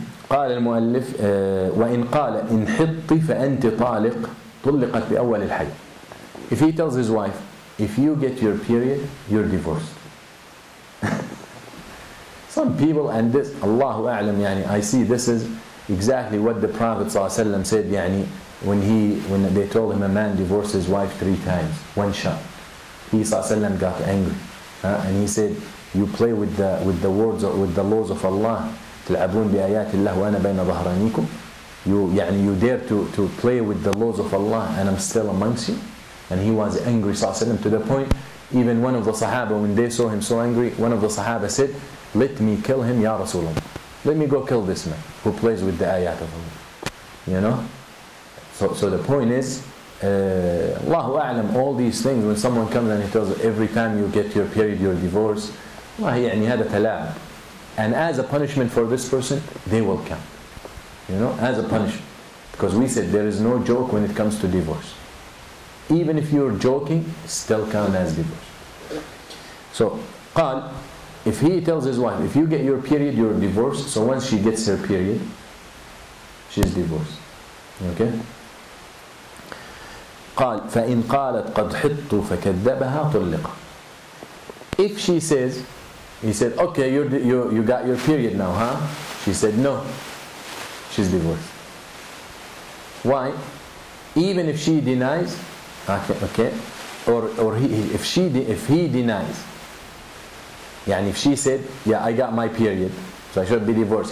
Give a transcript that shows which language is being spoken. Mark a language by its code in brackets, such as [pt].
[ar] قال المؤلف وإن قال إن حطي فأنت طالق طلقت بأول الحي. [en] If he tells his wife, if you get your period, you're divorced. Some people, and this, Allahu A'lam, يعني, I see this is exactly what the Prophet ﷺ said, يعني, when they told him a man divorced his wife 3 times, one shot. He ﷺ got angry, and he said, you play with the words, with the laws of Allah. [ar] تلعبون بآيات الله وأنا بين ظهرانيكم. [en] You dare to play with the laws of Allah and I'm still amongst you. And he was angry ﷺ, to the point even one of the Sahaba, when they saw him so angry, one of the Sahaba said, let me kill him, Ya Rasulullah. Let me go kill this man who plays with the ayat of Allah. You know? So the point is, Allahu A'lam, all these things, when someone comes and he tells you, every time you get your period, you're divorced, [ar] والله يعني هذا تلاعب. [en] And as a punishment for this person, they will count. You know, as a punishment. Because we said there is no joke when it comes to divorce. Even if you're joking, still count as divorce. So, قال, if he tells his wife, if you get your period, you're divorced. So once she gets her period, she's divorced. Okay? [ar] قال فإن قالت قد حط فكذبها طلق. [en] If she says, he said, okay, you got your period now, huh? She said, no. She's divorced. Why? Even if she denies, okay, or if he denies, يعني if she said, yeah, I got my period, so I should be divorced.